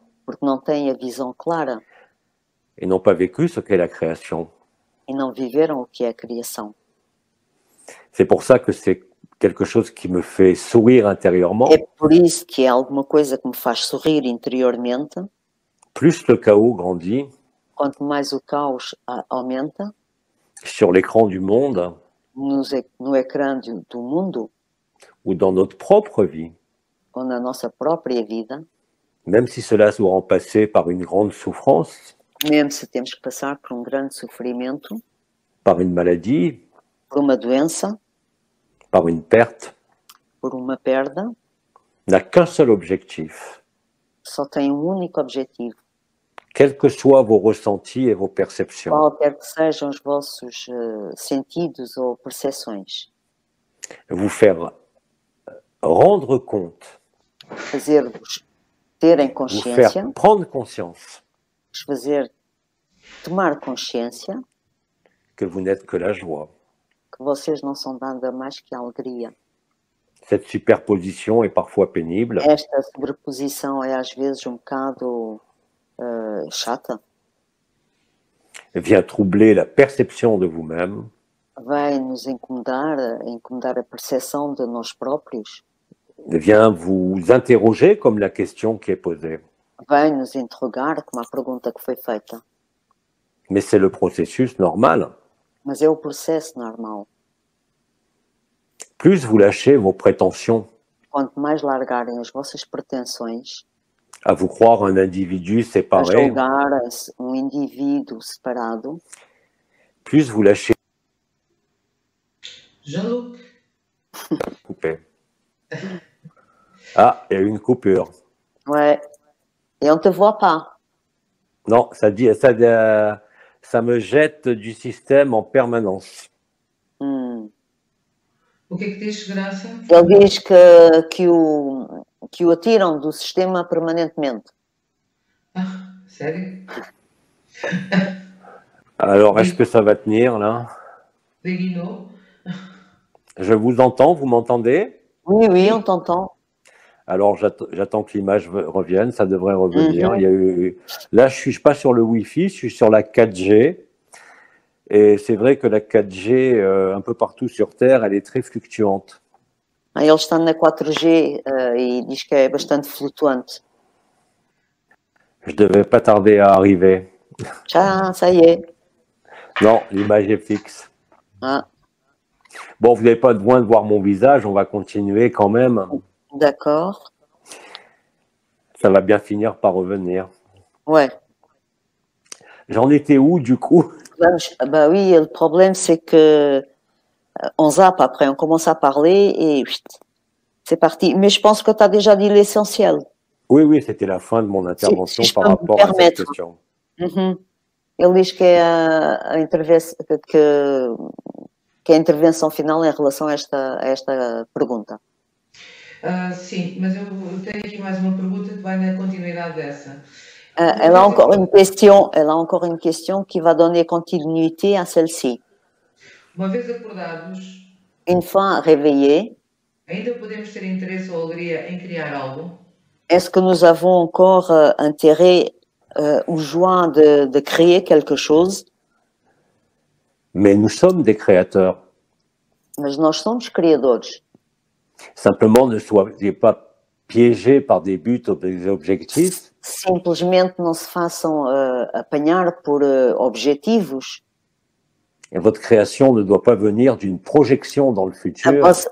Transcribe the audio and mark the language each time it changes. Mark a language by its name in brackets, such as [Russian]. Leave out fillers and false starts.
[Portuguese] porque não têm a visão clara [French] et n'ont pas vécu ce qu'est la création. [Portuguese] e não viveram o que é a criação. [French] C'est pour ça que c'est quelque chose qui me fait sourire intérieurement. [Portuguese] É por isso que é alguma coisa que me faz sorrir interiormente. [French] Plus le chaos grandit [Portuguese] Quanto mais o caos aumenta [French] sur l'écran du monde [Portuguese] no ecrã do mundo [French] ou dans notre propre vie, [Portuguese] ou na nossa própria vida, [French] même si cela doit en passer par une grande souffrance, [Portuguese] mesmo se temos que passar por grande sofrimento, [French] par une maladie, [Portuguese] por uma doença, [French] par une perte, [Portuguese] por uma perda, [French] n'a qu'un seul objectif. [Portuguese] só tem único objetivo. [French] Quels que soient vos ressentis et vos perceptions, [Portuguese] Qualquer que sejam os vossos sentidos ou percepções, [French] vous faire rendre compte, [Portuguese] fazer-vos terem [French] vous [Portuguese] consciência, [French] faire prendre conscience [Portuguese] vos fazer tomar consciência [French] que vous n'êtes que la joie. [Portuguese] que vocês não são nada mais que a alegria. [French] Cette superposition est parfois pénible, [Portuguese] Esta sobreposição é às vezes um bocado chata, [French] vient troubler la perception de vous-même, [Portuguese] vai nos incomodar a percepção de nós próprios, [French] vient vous interroger comme la question qui est posée. [Portuguese] vai nos interrogar como a pergunta que foi feita. [French] Mais c'est le processus normal. [Portuguese] Mas é o processo normal. [French] Plus vous lâchez vos prétentions [Portuguese] Quanto mais largarem as vossas pretensões [French] à vous croire un individu [Portuguese] a [French] séparé, [Portuguese] julgar indivíduo separado, [French] plus vous lâchez Jean-Luc, coupé. Ah, il y a eu une coupure. ouais, et on te voit pas. Non, ça me jette du système en permanence. [Portuguese] o que é que diz, segurança? Ele diz que o atiram do sistema permanentemente. Ah, sério? [French] Alors, est-ce que ça va tenir là? Des guinots? Je vous entends, vous m'entendez? Oui, oui, on t'entend. Alors, j'attends que l'image revienne, ça devrait revenir. Il y a eu... Là, je suis pas sur le Wi-Fi, je suis sur la 4G. Et c'est vrai que la 4G, un peu partout sur Terre, elle est très fluctuante. [Portuguese] Ele está na 4G e diz que é bastante flutuante. [French] Je devais pas tarder à arriver. Ça y est. Non, l'image est fixe. Ah, Bon, vous n'avez pas besoin de voir mon visage, on va continuer quand même. d'accord. Ça va bien finir par revenir. Ouais. J'en étais où, du coup? Bah oui, le problème, c'est que on zappe après, on commence à parler et c'est parti. Mais je pense que tu as déjà dit l'essentiel. Oui, oui, c'était la fin de mon intervention Si je par peux me rapport à cette permettre. question. [Portuguese] Ele diz que é a intervenção final em relação a esta pergunta. Sim, mas eu tenho aqui mais uma pergunta que vai na continuidade dessa. [French] Elle a encore une question qui va donner continuité à celle-ci. [Portuguese] Uma vez acordados, [French] Une fois réveillés, [Portuguese] ainda podemos ter interesse ou alegria em criar algo? [French] est-ce que nous avons encore intérêt ou joie de créer quelque chose? Mais nous sommes des créateurs. [Portuguese] Mas nós somos criadores. [French] Simplement, ne soyez pas piégés par des buts ou des objectifs. [Portuguese] Simplesmente não se façam apanhar por objetivos. [French] Et votre création ne doit pas venir d'une projection dans le futur,